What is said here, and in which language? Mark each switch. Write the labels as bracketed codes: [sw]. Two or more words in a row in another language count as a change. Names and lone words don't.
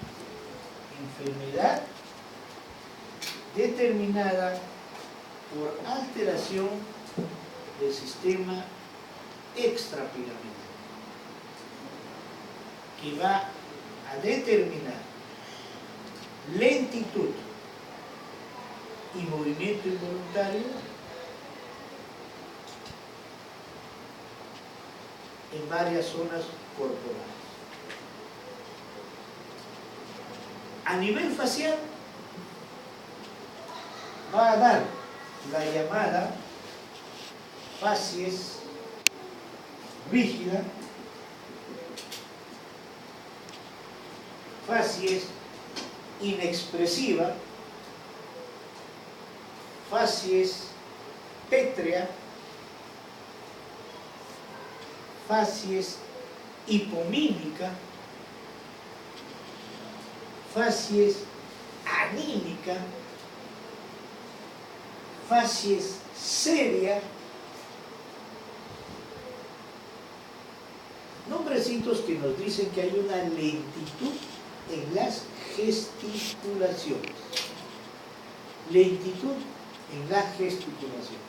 [es] Enfermedad determinada por alteración del sistema extrapiramidal, que va a determinar lentitud y movimiento involuntario en varias zonas corporales. A nivel facial va a dar la llamada facies rígida, facies inexpresiva, facies pétrea, facies hipomímica, facies anímica, facies seria, nombrecitos que nos dicen que hay una lentitud en las gesticulaciones. Lentitud en las gesticulaciones.